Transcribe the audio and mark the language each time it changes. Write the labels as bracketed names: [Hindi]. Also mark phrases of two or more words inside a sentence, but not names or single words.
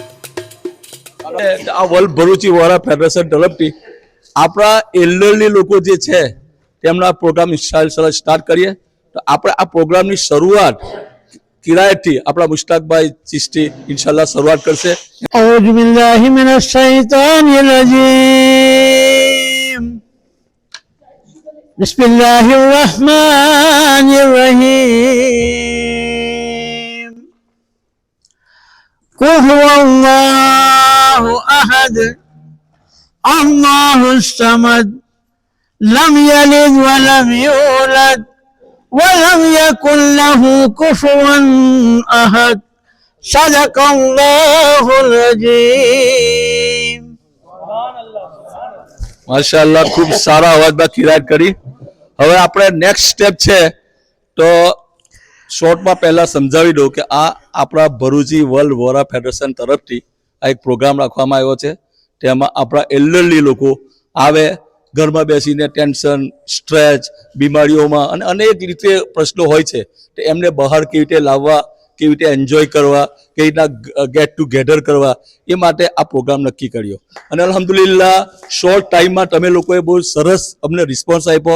[Gujarati] આ વર્લ્ડ ભરૂચી વોરા ફેડરેશન તરફથી આપણા એલ્ડરલી લોકો જે છે તેમના પ્રોગ્રામ સ્ટાર્ટ કરીએ। તો આપણે આ પ્રોગ્રામની શરૂઆત કિરાયતથી આપણા મુશ્તાકભાઈ ચિશ્તી ઇન્શાલ્લાહ શરૂઆત કરશે। [Arabic] أعوذ بالله من الشيطان الرجيم بسم الله الرحمن الرحيم قل هو الله أحد الله الصمد لم يلد ولم يولد ولم يكن له كفوا أحد صدق الله العظيم। [Gujarati] માશાઅલ્લાહ ખૂબ સારા અવાજમાં કિરાયત કરી। હવે આપણે [English] next step [Gujarati] છે તો શોર્ટમાં પહેલા સમજાવી દઉં કે આ આપણા ભરૂચી વર્લ્ડ વોરા ફેડરેશન તરફથી આ એક પ્રોગ્રામ રાખવામાં આવ્યો છે। તેમાં આપણા એલ્ડરલી લોકો આવે, ઘરમાં બેસીને ટેન્શન, સ્ટ્રેસ, બીમારીઓમાં અને અનેક રીતે પ્રશ્નો હોય છે તો એમને બહાર કેવી રીતે લાવવા, કેવી રીતે એન્જોય કરવા, કેવી રીતના [English] get together [Gujarati] કરવા, એ માટે આ પ્રોગ્રામ નક્કી કર્યો અને અલ્હમ્દુલિલ્લાહ [English] short timeમાં [Gujarati] તમે લોકોએ બહુ સરસ અમને રિસ્પોન્સ આપ્યો।